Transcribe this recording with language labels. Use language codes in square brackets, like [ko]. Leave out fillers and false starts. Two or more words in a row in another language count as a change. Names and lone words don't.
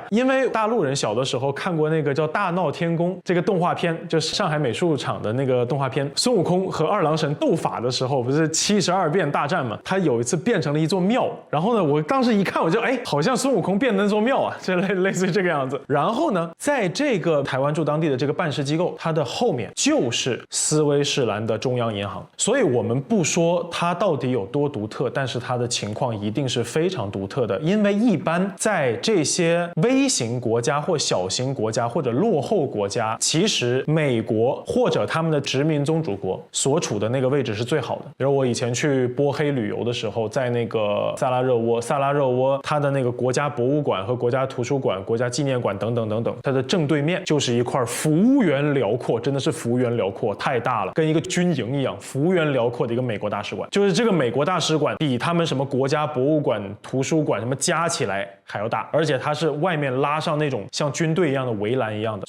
[zh] 因為大陸人小的時候看過那個叫《大鬧天宮》這個動畫片，就是上海美術廠的那個動畫片，孫悟空和二郎神鬥法的時候，不是72變大戰嘛？他有一次變成了一座廟，然後呢，我當時一看我就好像孫孫悟空變那座廟啊，這類似於這個樣子。然後呢，在這個台灣駐當地的這個辦事機構，它的後面就是斯威士蘭的中央銀行。所以我們不說它到底有多獨特，但是它的情況一定是非常獨特的。因為一般在這些微型國家或小型國家或者落後國家，其實美國或者他們的殖民宗主國所處的那個位置是最好的。比如我以前去波黑旅遊的时候，在那个薩拉熱窩，它的那個國家博物館和國家圖書館、國家紀念館等等等等，它的正對面就是一塊幅員遼闊，真的是幅員遼闊，太大了，跟一個軍營一樣，幅員遼闊的一個美國大使館。就是這個美國大使館比他們什麼國家博物館、圖書館什麼加起來還要大，而且它是外面拉上那種像軍隊一樣的圍欄一樣的。